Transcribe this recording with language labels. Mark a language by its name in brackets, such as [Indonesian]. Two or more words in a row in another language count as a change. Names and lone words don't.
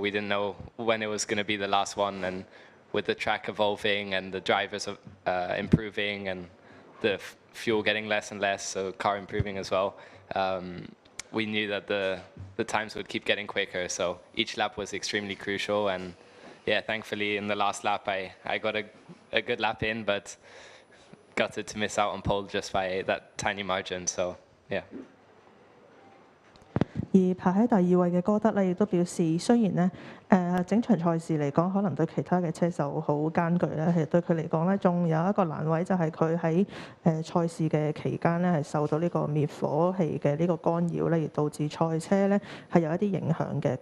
[English] We didn't know when it was going to be the last one, and with the track evolving and the drivers improving and the fuel getting less and less, so car improving as well, we knew that the times would keep getting quicker, so each lap was extremely crucial. And yeah, thankfully in the last lap I got a good lap in, but gutted to miss out on pole just by that tiny margin, so yeah. [Cantonese] 而排喺第2位嘅哥德咧，亦都表示，雖然咧整場賽事嚟講，可能對其他嘅車手好艱巨咧，其實對佢嚟講咧，仲有一個難位就係佢喺賽事嘅期間咧，係受到呢個滅火器嘅呢個干擾咧，而導致賽車咧係有一啲影響嘅。